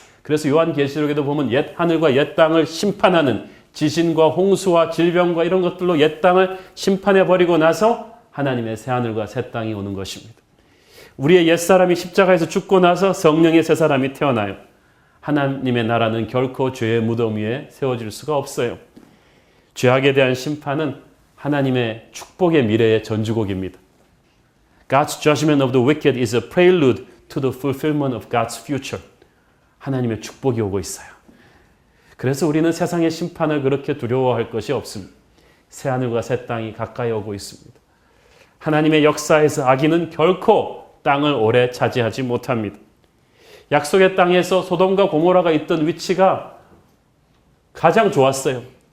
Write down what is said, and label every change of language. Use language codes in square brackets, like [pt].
[ko] 그래서 요한계시록에도 보면 옛 하늘과 옛 땅을 심판하는 지진과 홍수와 질병과 이런 것들로 옛 땅을 심판해버리고 나서 하나님의 새 하늘과 새 땅이 오는 것입니다. 우리의 옛사람이 십자가에서 죽고 나서 성령의 새 사람이 태어나요. 하나님의 나라는 결코 죄의 무덤 위에 세워질 수가 없어요. 죄악에 대한 심판은 하나님의 축복의 미래의 전주곡입니다. [en] God's judgment of the wicked is a prelude to the fulfillment of God's future. [ko] 하나님의 축복이 오고 있어요. 그래서 우리는 세상의 심판을 그렇게 두려워할 것이 없습니다. 새하늘과 새 땅이 가까이 오고 있습니다. 하나님의 역사에서 악인은 결코 땅을 오래 차지하지 못합니다. 약속의 땅에서 소돔과 고모라가 있던 위치가 가장 좋았어요.